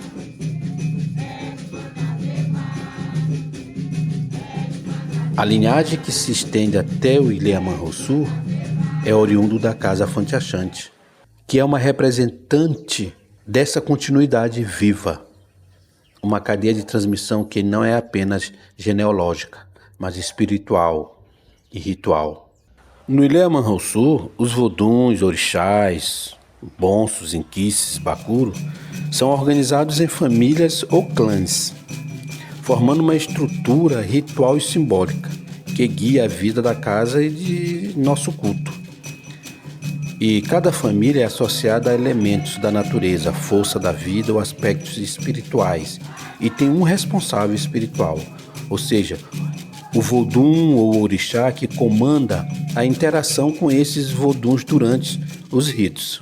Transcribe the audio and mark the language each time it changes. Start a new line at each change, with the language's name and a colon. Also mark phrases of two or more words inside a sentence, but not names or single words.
Portuguese: A linhagem que se estende até o Ilha Manhuaçu é oriundo da Casa Fonte Achante, que é uma representante dessa continuidade viva, uma cadeia de transmissão que não é apenas genealógica, mas espiritual e ritual. No Ilha Manhuaçu, os voduns, orixás, bonsos, inquices, bacuro, são organizados em famílias ou clãs, formando uma estrutura ritual e simbólica que guia a vida da casa e de nosso culto. E cada família é associada a elementos da natureza, força da vida ou aspectos espirituais, e tem um responsável espiritual, ou seja, o vodum ou orixá que comanda a interação com esses voduns durante os ritos.